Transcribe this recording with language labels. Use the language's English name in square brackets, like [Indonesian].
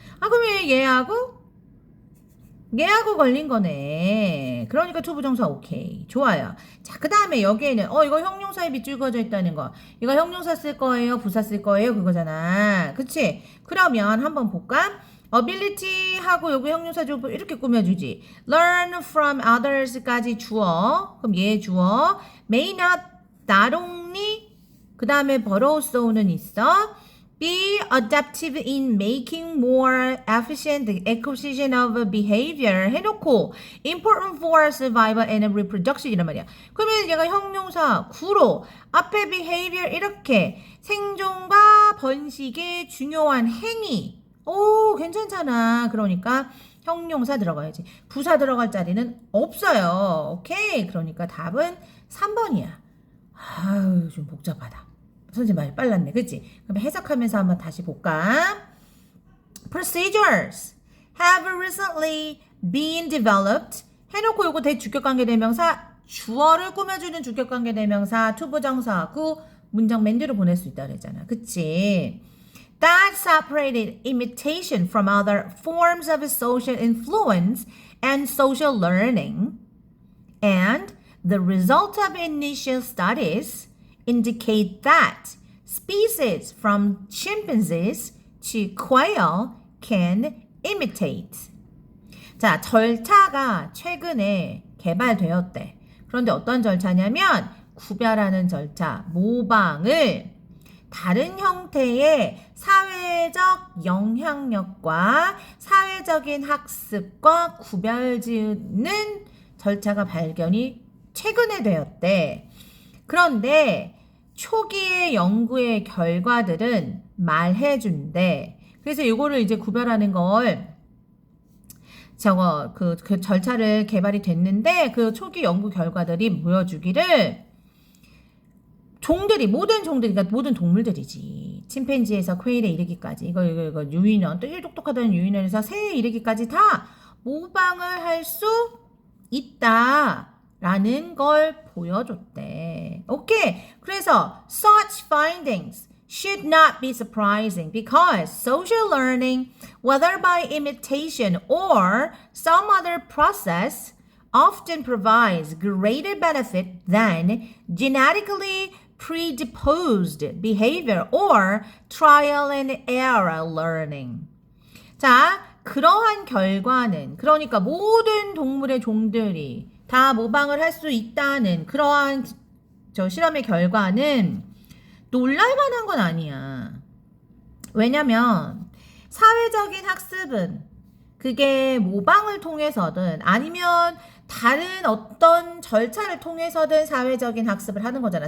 [Korean] 그러면 얘하고 걸린 거네. 그러니까 투부정사 오케이. 좋아요. 자, 그 다음에 여기에는 이거 형용사에 밑줄 그어져 있다는 거. 이거 형용사 쓸 거예요? 부사 쓸 거예요? 그거잖아. 그치? 그러면 한번 볼까? ability 하고 요거 형용사 좀 이렇게 꾸며주지. [English] learn from others까지 주어. [Korean] 그럼 얘 주어. [English] may not only [Korean] 그 다음에 [English] borrow so는 있어. Be adaptive in making more efficient the acquisition of behavior [Korean] 해놓고 [English] important for survival and reproduction [Korean] 이란 말이야. 그러면 얘가 형용사 구로 앞에 behavior 이렇게 생존과 번식의 중요한 행위. 오, 괜찮잖아. 그러니까 형용사 들어가야지. 부사 들어갈 자리는 없어요. 오케이. 그러니까 답은 3번이야. 아유, 좀 복잡하다. 선생님 많이 빨랐네. 그치? 그럼 해석하면서 한번 다시 볼까? [English] Procedures have recently been developed [Korean] 해놓고 요거 대주격관계대명사 주어를 꾸며주는 주격관계대명사 투부정사 구 문장 맨 뒤로 보낼 수 있다 그랬잖아. 그치? [English] That separated imitation from other forms of social influence and social learning and the result of initial studies indicate that species from chimpanzees to quail can imitate. [Korean] 자, 절차가 최근에 개발되었대. 그런데 어떤 절차냐면 구별하는 절차, 모방을 다른 형태의 사회적 영향력과 사회적인 학습과 구별지는 절차가 발견이 최근에 되었대. 그런데 초기의 연구의 결과들은 말해준대. 그래서 이거를 이제 구별하는 걸 그 절차를 개발이 됐는데 그 초기 연구 결과들이 보여주기를 모든 종들이, 그러니까 모든 동물들이지. 침팬지에서 퀘일에 이르기까지, 이거 유인원, 또 똑똑하다는 유인원에서 새에 이르기까지 다 모방을 할 수 있다라는 걸 보여줬대. 오케이. 그래서 [English] such findings should not be surprising because social learning, whether by imitation or some other process, often provides greater benefit than genetically predisposed behavior or trial and error learning. [Korean] 자, 그러한 결과는, 그러니까 모든 동물의 종들이 다 모방을 할 수 있다는 그러한 실험의 결과는 놀랄만한 건 아니야. 왜냐면 사회적인 학습은 그게 모방을 통해서든 아니면 다른 어떤 절차를 통해서든 사회적인 학습을 하는 거잖아.